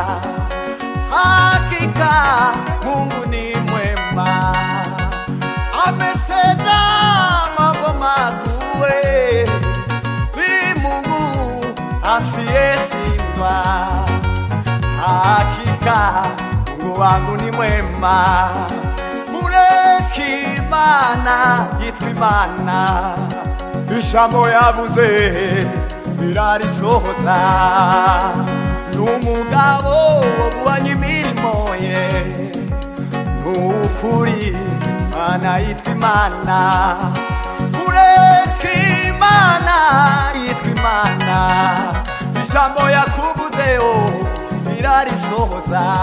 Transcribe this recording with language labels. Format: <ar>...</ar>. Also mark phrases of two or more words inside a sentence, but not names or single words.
<sw>Hakika Mungu ni mwema, ametenda mambo makuu. Ni Mungu asiyeshindwa. Hakika Mungu wangu ni mwema.</sw> <rw>Mureki Imana yitwa Imana, ijambo yavuze birarisohoza. N'umugabo wo Imana yitwa Imana, mureke Imana yitwa Imana, ijambo yakuvuzeho irarisohoza,</rw>